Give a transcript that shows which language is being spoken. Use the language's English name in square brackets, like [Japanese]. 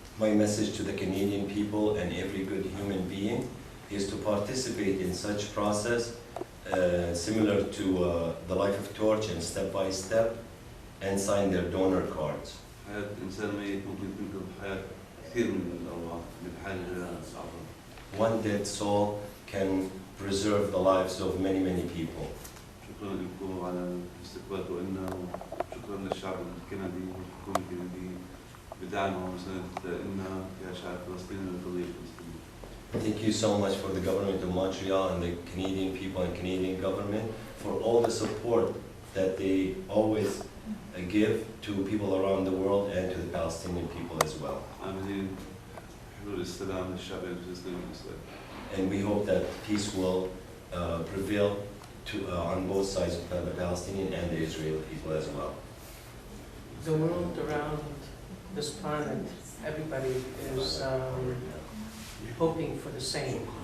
[English] My message to the Canadian people and every good human being is to participate in such process similar to the Life of Torch and Step by Step and sign their donor cards. [Arabic] حياة إنسان ميت ممكن تنقذ حياة كثير من الأرواح اللي بحاجة للأعضاء. [English] One dead soul can preserve the lives of many, many people. [Arabic] شكرا لكم على استقبالكم لنا وشكرا للشعب الكندي والحكومة الكندية بدعمها ومساندتنا كشعب فلسطيني للقضية الفلسطينية. [English] Thank you so much for the government of Montreal and the Canadian people and Canadian government for all the support that they always give to people around the world and to the Palestinian people as well. [Arabic] عاملين حلول السلام للشعب الفلسطيني والإسرائيلي. [English] And we hope that peace will prevail on both sides of the Palestinian and the Israeli people as well. The world around this planet, everybody is hoping for the same.